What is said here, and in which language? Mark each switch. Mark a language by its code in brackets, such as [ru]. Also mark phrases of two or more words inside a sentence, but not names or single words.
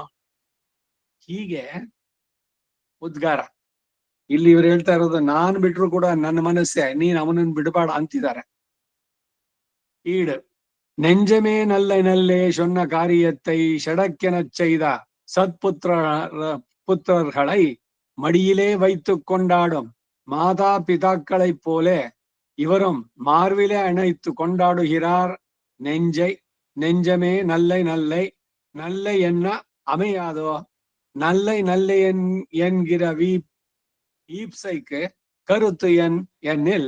[kn] ಹೀಗೆ ಉದ್ಗಾರ ಇಲ್ಲಿ ಇವ್ರು ಹೇಳ್ತಾ ಇರೋದು, ನಾನ್ ಬಿಟ್ರು ಕೂಡ ನನ್ನ ಮನಸ್ಸೆ, ನೀನ್ ಅವನನ್ನು ಬಿಡಬೇಡ ಅಂತಿದ್ದಾರೆ. [ta] ஈட் நெஞ்சமே நல்லை சொன்ன காரியத்தை சடக்கென செய்த சத்புத்ர புத்திரர்களை மடியிலே வைத்து கொண்டாடும் மாதா பிதாக்களை போலே இவரும் மார்பிலே அணைத்து கொண்டாடுகிறார் நெஞ்சை. நெஞ்சமே நல்லை நல்லை நல்லை என்ன அமையாதோ, நல்லை நல்லை என்கிற ஈப்சைக்கு கருத்து என்னில்